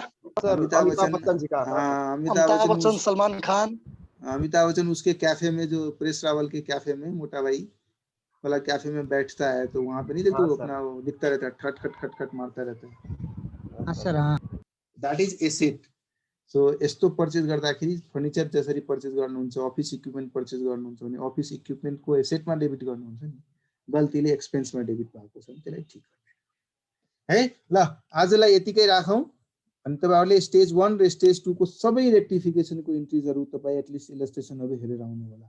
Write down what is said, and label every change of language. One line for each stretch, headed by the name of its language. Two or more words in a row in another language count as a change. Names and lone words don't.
Hindi: अमिताभ बच्चन, हाँ अमिताभ बच्चन, सलमान खान। अमिताभ बच्चन उसके कैफे में, जो प्रेस ट्रैवल के कैफे में, मोटा भाई वाला कैफे में बैठता है, तो वहां पे नहीं देखते, वो अपना वो दिखता रहता है, खट खट खट खट मारता रहता है। हाँ सर, हाँ।
English: that is asset.
Nepali: सो यस्तो पर्चेज गर्दाखेरि फर्निचर जसरी पर्चेज गर्नुहुन्छ,
English: office equipment purchase
Nepali: गर्नुहुन्छ भने अफिस इक्विपमेन्टको एसेटमा डेबिट गर्नुहुन्छ नि, गल्तीले एक्सपेन्समा डेबिट भएको छ भने त्यसलाई ठिक गर्नु है। ल आजलाई यतिकै राखौँ। अनि तपाईहरुले स्टेज 1 र स्टेज 2 को सबै रेक्टिफिकेसनको इन्ट्रिजहरु तपाई एटलिस्ट इलस्ट्रेसनहरु हेरेर आउनु होला।